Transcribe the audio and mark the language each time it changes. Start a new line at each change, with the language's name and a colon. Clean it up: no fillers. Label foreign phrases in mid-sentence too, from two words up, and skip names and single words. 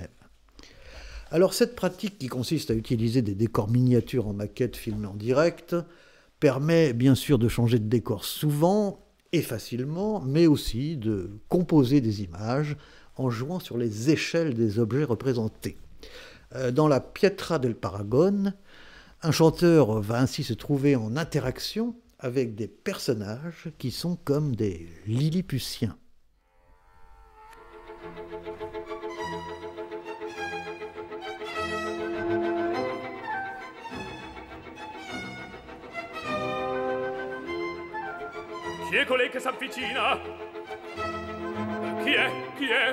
French: Alors cette pratique qui consiste à utiliser des décors miniatures en maquette filmés en direct permet bien sûr de changer de décor souvent et facilement, mais aussi de composer des images en jouant sur les échelles des objets représentés. Dans la Pietra del Paragone, un chanteur va ainsi se trouver en interaction avec des personnages qui sont comme des Lilliputiens.
Italian: Chi è colei che s'avvicina? Chi è? Chi è?